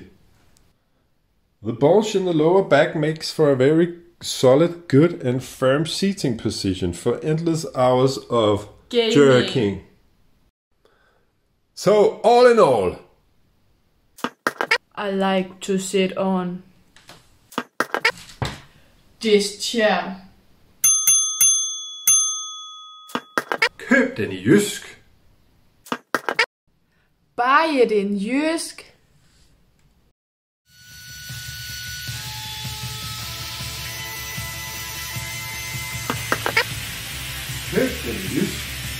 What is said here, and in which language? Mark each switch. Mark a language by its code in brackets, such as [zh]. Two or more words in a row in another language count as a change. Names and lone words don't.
[en] The bulge in the lower back makes for a very solid, good and firm seating position for endless hours of jerking. So, all in all, I like to sit on this chair. [da] Køb den i Jysk. [en] Buy it in Jysk. [da] Køb den i Jysk.